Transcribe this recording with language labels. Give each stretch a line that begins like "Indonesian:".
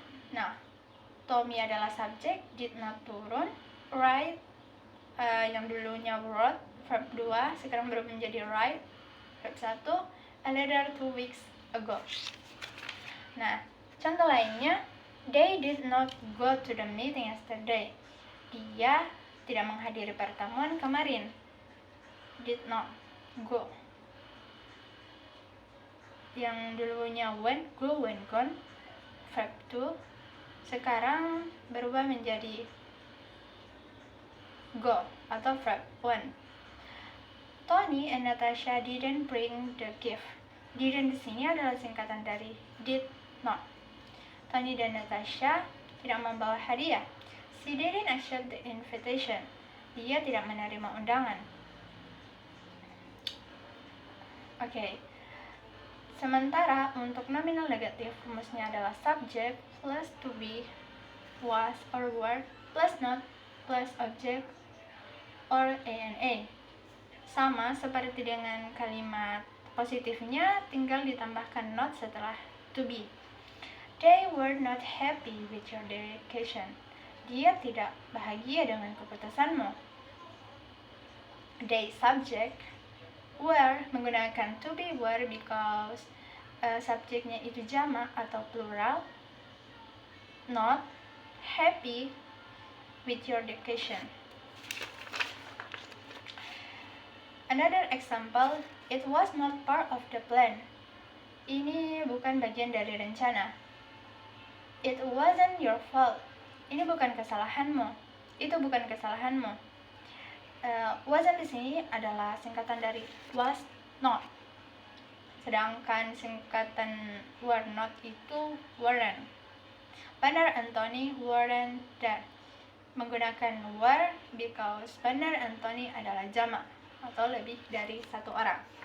Indonesian: Nah, Tommy adalah subjek,
English: did not
Indonesian: turun, write yang dulunya wrote, verb 2 sekarang berubah menjadi write, verb 1,
English: a letter 2 weeks ago.
Indonesian: Nah, contoh lainnya,
English: they did not go to the meeting yesterday.
Indonesian: Dia tidak menghadiri pertemuan kemarin.
English: Did not go.
Indonesian: Yang dulunya went, go, went, gone, verb 2 sekarang berubah menjadi go atau verb 1.
English: Tony and Natasha didn't bring the gift.
Indonesian: Didn't di sini adalah singkatan dari did not. Tony dan Natasha tidak membawa hadiah.
English: She didn't accept the invitation.
Indonesian: Dia tidak menerima undangan. Oke. Sementara untuk nominal negatif rumusnya adalah
English: subject plus to be, was or were, plus not, plus object
Indonesian: or ana. Sama seperti dengan kalimat positifnya, tinggal ditambahkan not setelah to be.
English: They were not happy with your dedication.
Indonesian: Dia tidak bahagia dengan keputusanmu.
English: They subject, were
Indonesian: menggunakan
English: to be were because
Indonesian: subjeknya itu jamak atau
English: plural. Not happy with your dedication. Another example, it was not part of the plan.
Indonesian: Ini bukan bagian dari rencana.
English: It wasn't your fault.
Indonesian: Ini bukan kesalahanmu. Itu bukan kesalahanmu. Wasn't di sini adalah singkatan dari was not. Sedangkan singkatan were not itu weren't.
English: Banner Anthony weren't there.
Indonesian: Menggunakan were
English: because
Indonesian: Banner Anthony adalah jamak atau lebih dari satu orang.